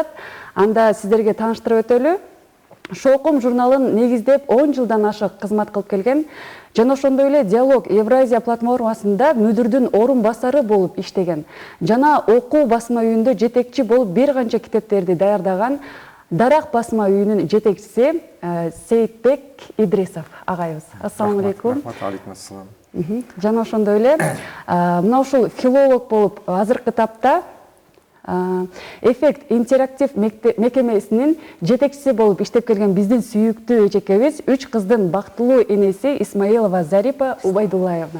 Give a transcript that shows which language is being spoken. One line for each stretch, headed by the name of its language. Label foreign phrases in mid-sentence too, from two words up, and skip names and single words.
Kyrgyz: Анда сиздерге тааныштырып өтөлү. Шоокум журналын негиздеп 10 жылдан ашык кызмат кылып келген жана ошондой эле Диалог Евразия платформасында мүдүрдүн орун басары болуп иштеген жана окуу басма үйүндө жетекчи болуп бир канча китептерди даярдаган Дарак басма үйүнүн жетекчиси Сейитбек Идрисов агайыбыз.
Arabic: السلام عليكم. عليكم السلام.
Kyrgyz: Жана ошондой эле мына ушул филолог болуп азыркы тапта Эффект интерактив мекемесинин жетекчиси болуп иштеп келген биздин сүйүктүү эжекебиз 3 кыздын бактылуу энеси Исмаилова Зарипа Убайдуллаевна.